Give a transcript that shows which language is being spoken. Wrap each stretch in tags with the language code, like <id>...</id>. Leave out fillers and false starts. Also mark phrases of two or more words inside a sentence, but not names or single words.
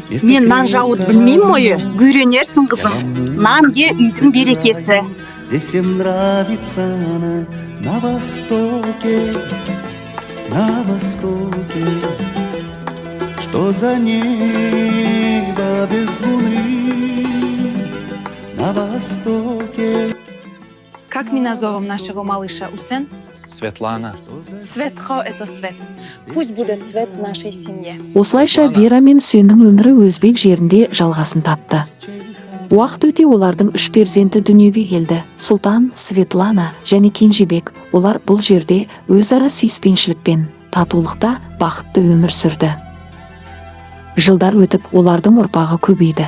<kk>Мен нан жабуды білмеймін ойы. Үйренерсің, қызым. Нан ге үйдің берекесі.</kk> <ru>Здесь всем нравится на востоке, что за небо без луны на востоке. Как мы назовем нашего малыша, Усен? Светлана. Светхо — это свет. Пусть будет свет в нашей семье.</ru> <kk>Осылайша Вера мен Үсеннің өмірі өзбек жерінде жалғасын тапты. Уақыт өте олардың 3 перзенті дүниеге келді. Сұлтан, Светлана және Кенжебек. Олар бұл жерде өзара сүйіспеншілікпен, татулықта бақытты өмір сүрді. Жылдар өтіп, олардың ұрпағы көбейді.</kk>